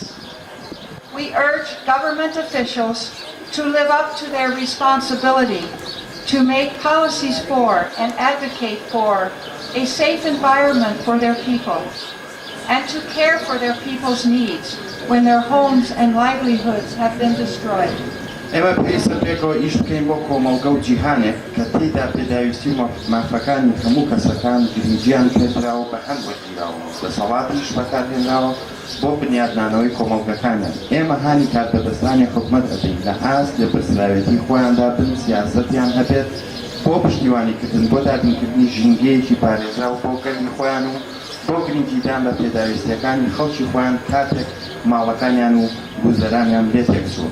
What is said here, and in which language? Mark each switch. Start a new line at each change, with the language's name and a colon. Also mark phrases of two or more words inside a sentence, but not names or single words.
English: We urge government officials to live up to their responsibility to make policies for and advocate for a safe environment for their people, and to care for their people's needs when their homes and livelihoods have been destroyed.
Central Kurdish: ئێمە پێویستە پێکەوە ئیش بکەین بۆ کۆمەڵگە و جیهانێک کە تێیدا پێداویستی و مافەکانی هەموو کەسەکان گرنگیان پێدراوە بە هەم وەرگیراوە دەسەڵاتیش بەکارهێنراوە بۆ بنیادنانەوەی کۆمەڵگەکانیان. ئێمە هانی کاربەدەستانی حکومەت ئەدەین لە ئاست لە پرسراوێتی خۆیاندا بن سیاسەتیان هەبێت بۆ پشتیوانیکردن بۆ دابینکردنی ژینگەیەکی پارێزراو بۆ گەلی خۆیان و بۆ گرنگیدان بە پێداویستیەکانی خەڵکی خۆیان کاتێک ماڵەکانیان و گوزەرانیان لێ تێکچوو.